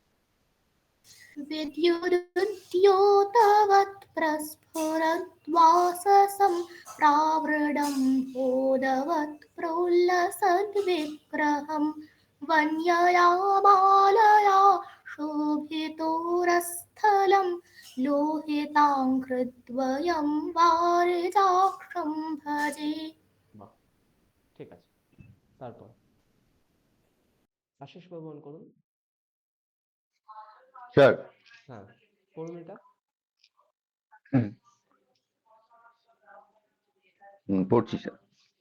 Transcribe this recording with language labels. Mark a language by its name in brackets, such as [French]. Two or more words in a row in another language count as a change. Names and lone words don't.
[Sanskrit] विद्युदुद्योतवत् प्रस्फुरद्वाससं प्रावृडम्भोदवत् प्रोल्लसद्विग्रहम्। वन्यया मालया शोभितोरस्थलं लोहिताङ्घ्रिद्वयं वारिजाक्षं भजे। [Bangla] বাহ, ঠিক আছে। তারপর আশিস বাবু অন করুন। স্যার হ্যাঁ পড়ুন এটা। পড়ছি স্যার।